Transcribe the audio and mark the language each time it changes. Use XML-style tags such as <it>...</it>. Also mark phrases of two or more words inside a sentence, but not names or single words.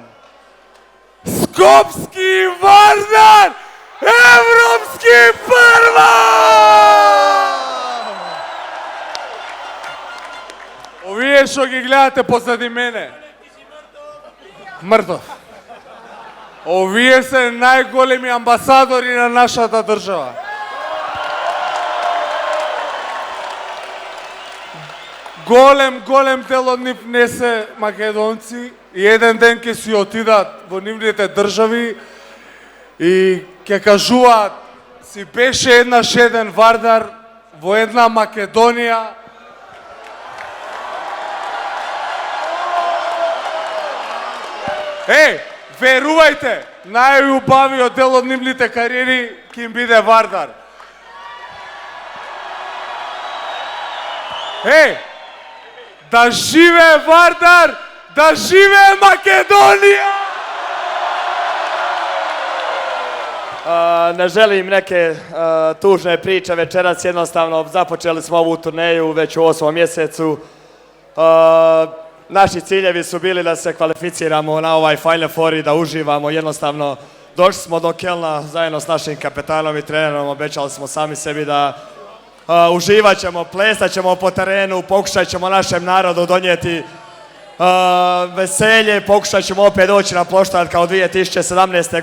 <mk>Скопски Вардар, европски првак! Овие што ги гледате позади мене. Mrtov. Овие се најголеми амбасадори на нашата држава. Голем дел од нив не се македонци и еден ден ќе си отидат во нивните држави и ќе кажуваат си беше еднаш еден Вардар во една Македонија. Верувајте, најубавиот дел од нивните кариери ќе им биде Вардар. Да живее Вардар, да живее Македонија!</mk> <hr>Ne želim neke tužne priče večeras, jednostavno započeli smo ovu turneju već u 8. mjesecu. Naši ciljevi su bili da se kvalificiramo na ovaj Final Four i da uživamo, jednostavno došli smo do Kelna zajedno s našim kapetanom i trenerom, obećali smo sami sebi da uživat ćemo, plesat ćemo po terenu, pokušat ćemo našem narodu donijeti veselje, pokušat ćemo opet doći na ploštad kao 2017.</hr>